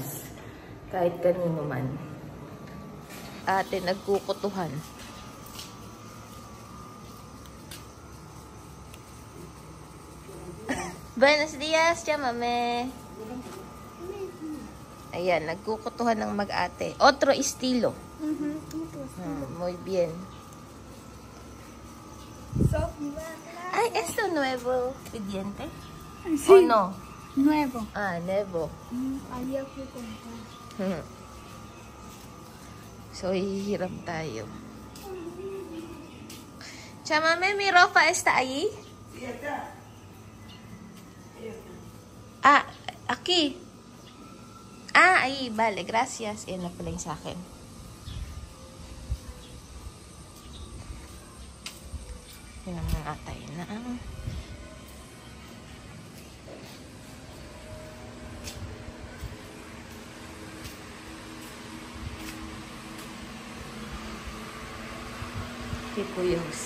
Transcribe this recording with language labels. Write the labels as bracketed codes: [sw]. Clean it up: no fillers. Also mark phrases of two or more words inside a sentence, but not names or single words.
[tl] Kahit kanino man. Ate, nagkukutuhan. [es] Buenos dias, chamame! [tl] Ayan, nagkukutuhan ng mag-ate. [es] Otro estilo. Muy bien. Ay, esto nuevo. Pidiente? Sí. ¿O no? Nuevo. Ah, nuevo. Ayer fui a comprar. [tl] So, hihiram tayo. [es] Chamame, mi ropa está ahí? Ah, aquí. Ah, ahí, vale, gracias. [tl] Yan na pala yung sa akin. Yan ang mga atay na. Kay Kuya Jose.